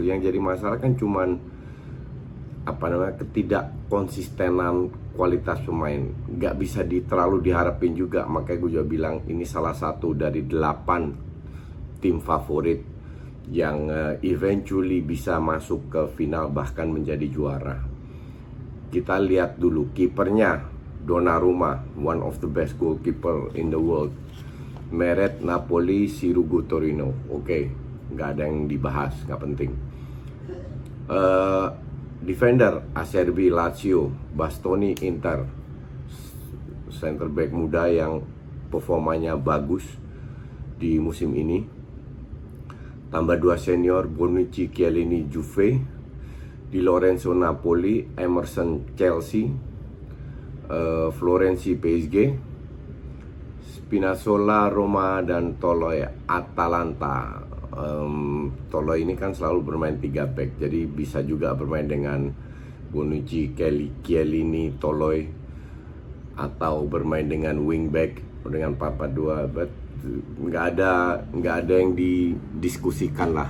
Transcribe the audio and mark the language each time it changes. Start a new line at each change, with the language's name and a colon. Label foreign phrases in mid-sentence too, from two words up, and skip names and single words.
Indonesian: Yang jadi masalah kan cuman ketidak konsistenan kualitas pemain. Nggak bisa terlalu diharapin juga. Makanya gue juga bilang ini salah satu dari 8 tim favorit yang eventually bisa masuk ke final, bahkan menjadi juara. Kita lihat dulu kipernya,
English: Donnarumma, one of the best goalkeeper in the world.
Indonesian: Meret Napoli, Sirigu Torino. Oke, nggak ada yang dibahas, nggak penting. Defender Acerbi Lazio, Bastoni Inter.
English: Center back
Indonesian: muda yang performanya bagus di musim ini. Tambah 2 senior, Bonucci Chiellini Juve, Di Lorenzo Napoli, Emerson Chelsea, Florenzi PSG, Spinazzola Roma, dan Toloi Atalanta. Toloi ini kan selalu bermain 3 back, jadi bisa juga bermain dengan Bonucci, Chiellini, Toloi, atau bermain dengan wingback dengan 4-4-2. Nggak ada yang didiskusikan lah.